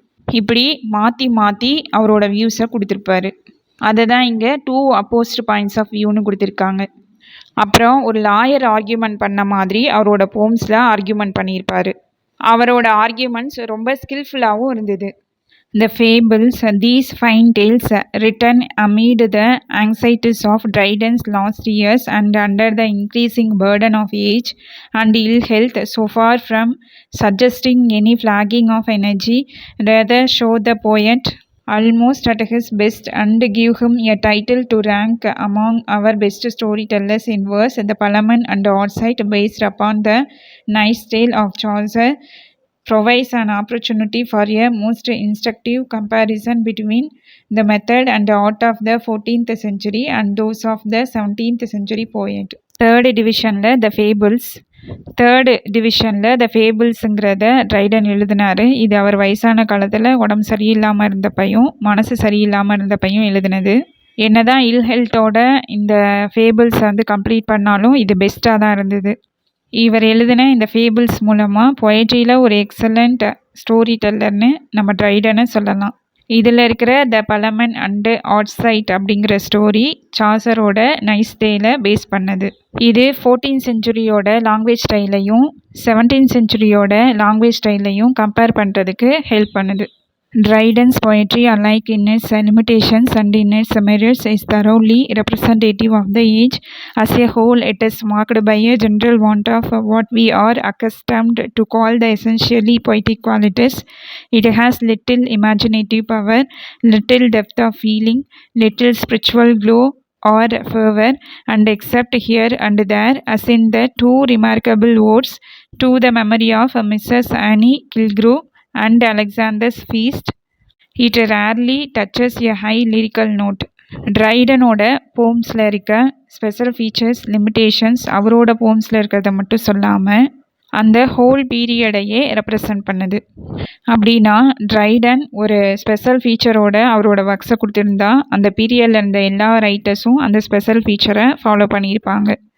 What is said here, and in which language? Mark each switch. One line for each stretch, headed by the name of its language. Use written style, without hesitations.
Tamil: இப்படி மாற்றி மாற்றி அவரோட வியூஸை கொடுத்துருப்பாரு. அதை தான் இங்கே 2 அப்போஸ்ட் பாயிண்ட்ஸ் ஆஃப் வியூன்னு கொடுத்துருக்காங்க. அப்புறம் ஒரு லாயர் ஆர்கியூமெண்ட் பண்ண மாதிரி அவரோட போம்ஸில் ஆர்கியூமெண்ட் பண்ணியிருப்பார். அவரோட ஆர்கியூமெண்ட்ஸ் ரொம்ப ஸ்கில்ஃபுல்லாகவும் இருந்தது.
English: The fables, these fine tales written amid the anxieties of Dryden's last years and under the increasing burden of age and ill health, so far from suggesting any flagging of energy, rather show the poet almost at his best and give him a title to rank among our best storytellers in verse. The Parliament and Outside, based upon the Nice Tale of Chaucer, provides an opportunity for a most instructive comparison between the method and art of the 14th century and those of the 17th century poet.
Tamil: Third டிவிஷனில் த fables. Third டிவிஷனில் த ஃபேபிள்ஸுங்கிறத Triton எழுதினார். இது அவர் வயசான காலத்தில் உடம்பு சரியில்லாமல் இருந்தப்பையும் மனசு சரியில்லாமல் இருந்தப்பையும் எழுதினது. என்னதான் இல் ஹெல்த்தோட இந்த ஃபேபிள்ஸை வந்து கம்ப்ளீட் பண்ணாலும் இது பெஸ்ட்டாக தான் இருந்தது. இவர் எழுதின இந்த ஃபேபிள்ஸ் மூலமாக பொயட்ரியில் ஒரு எக்ஸலண்ட் ஸ்டோரி டெல்லர்னு நம்ம ட்ரைடனை சொல்லலாம். இதில் இருக்கிற த பலமன் அண்டு ஆட்சைட் அப்படிங்கிற ஸ்டோரி சாசரோட நைஸ் டேல பேஸ் பண்ணது. இது 14th செஞ்சுரியோட language ஸ்டைலையும் 17th செஞ்சுரியோட language ஸ்டைலையும் compare பண்ணுறதுக்கு ஹெல்ப் பண்ணுது.
English: Dryden's poetry, alike in its limitations and in its merits, is thoroughly representative of the age as a whole. It is marked by a general want of what we are accustomed to call the essentially poetic qualities. It has little imaginative power, little depth of feeling, little spiritual glow or fervor, and except here and there, as in the 2 remarkable odes to the memory of Mrs. Annie Killigrew and Alexander's Feast, it rarely touches a high lyrical note.
Tamil: ட்ரைடனோட போம்ஸில் இருக்க special features, limitations அவரோட போம்ஸில் இருக்கிறத மட்டும் சொல்லாமல் அந்த whole பீரியடையே represent பண்ணுது. அப்படின்னா Triton ஒரு special ஃபீச்சரோட அவரோட ஒர்க்ஸை கொடுத்துருந்தா அந்த பீரியடில் இருந்த எல்லா ரைட்டர்ஸும் அந்த ஸ்பெஷல் ஃபீச்சரை ஃபாலோ பண்ணியிருப்பாங்க.